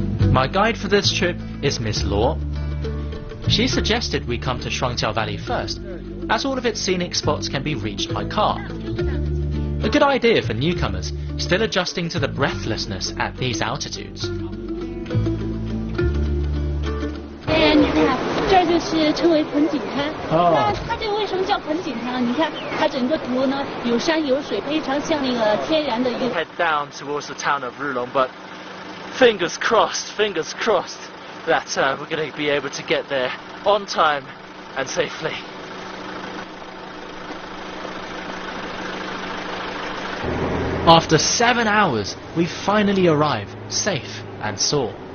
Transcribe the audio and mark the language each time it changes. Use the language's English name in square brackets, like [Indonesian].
[English] My guide for this trip is Miss Law. She suggested we come to Shuangqiao Valley first, as all of its scenic spots can be reached by car. A good idea for newcomers, still adjusting to the breathlessness at these altitudes. [Chinese] 你看，这儿就是称为盆景滩。那它这个为什么叫盆景滩？你看，它整个图呢有山有水，非常像那个天然的一个。 [English] Head down towards the town of Rilong, but fingers crossed that we're going to be able to get there on time and safely. After 7 hours, we finally arrive, safe and sore.